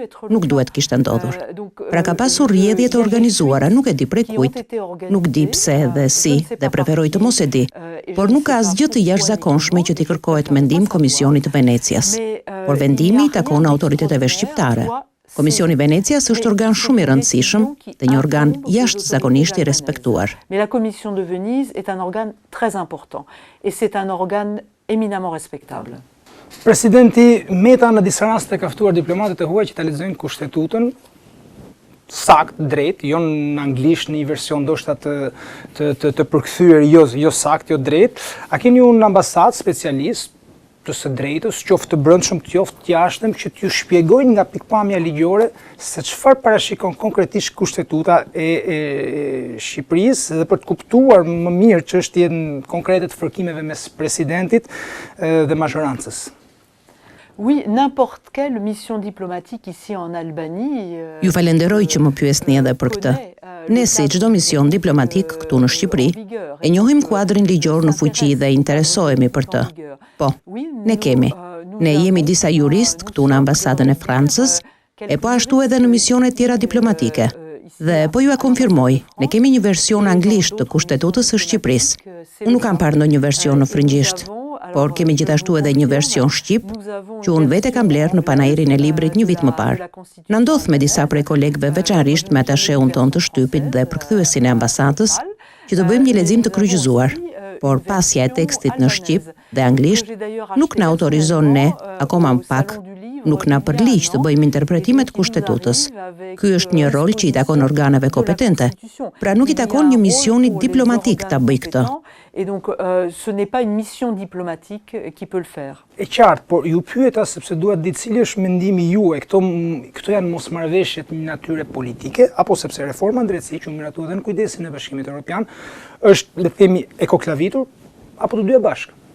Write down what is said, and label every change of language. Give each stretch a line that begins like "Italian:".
Albanian: Nuk duhet kishte ndodhur. Pra ka pasur rrjedhje të organizuara, nuk e di prej kujt, nuk di pse dhe si, dhe preferoj të mos e di, por nuk ka asgjë të jashtëzakonshme që t'i kërkohet mendim Komisionit të Venecias. Por vendimi i takon autoriteteve shqiptare. Komisioni i Venecias është organ shumë i rëndësishëm dhe një organ jashtëzakonisht i respektuar.
French: Mais la Commission de Venise est un organe très important et c'est un organe éminemment respectable.
Albanian: Presidenti Meta në disa raste ka ftuar diplomatët e huaj që ta lexojnë kushtetutën sakt, drejt, jo në anglisht në një version ndoshta të përkthyer, jo sakt, jo drejt. A keni unë ambasadë specialist të së drejtës, qoftë të brendshëm, qoftë të jashtëm, që t'ju shpjegojnë nga pikpamja ligjore se çfarë parashikon konkretisht kushtetuta e Shqipërisë dhe për të kuptuar më mirë çështjen konkrete të fërkimeve mes presidentit dhe mazhorancës.
French: Oui, n'importe quelle mission diplomatique ici en Albanie.
Albanian: Ju falenderoj që më pyesni edhe për këtë. Ne si çdo mision diplomatik këtu në Shqipëri, e njohim kuadrin ligjor në fuqi dhe interesohemi për të. Po, ne kemi. Ne jemi disa jurist këtu në ambasadën e Francës, e po ashtu edhe në misionet tjera diplomatike. Dhe po ju e konfirmoj, ne kemi një version anglisht të kushtetutës së Shqipërisë. Unë nuk kam parë ndonjë version në frëngjisht, por kemi gjithashtu edhe një version shqip, që unë vete kam blerë në panairin e librit një vit më parë. Na ndodh me disa prej kolegëve, veçanërisht me atasheun tonë të shtypit dhe përkthyesin e ambasadës, që të bëjmë një lexim të kryqëzuar, por pasja e tekstit në shqip dhe anglisht nuk na autorizon ne, akoma më pak, nuk na përliq të bëjmë interpretimet kushtetutës. Ky është një rol që i takon organeve kompetente, pra nuk i takon një misioni diplomatik ta bëj këtë.
French: Et donc, ce n'est pas une mission diplomatique qui peut le faire.
Albanian: E qartë, por ju pyeta sepse duhet ditë cili është mendimi juaj, këto janë mosmarrëveshjet një natyre politike, apo sepse reforma në drejtësi që u miratu edhe në kujdesin e Bashkimit Evropian, është, le të themi, e koklavitur, apo të dyja bashkë?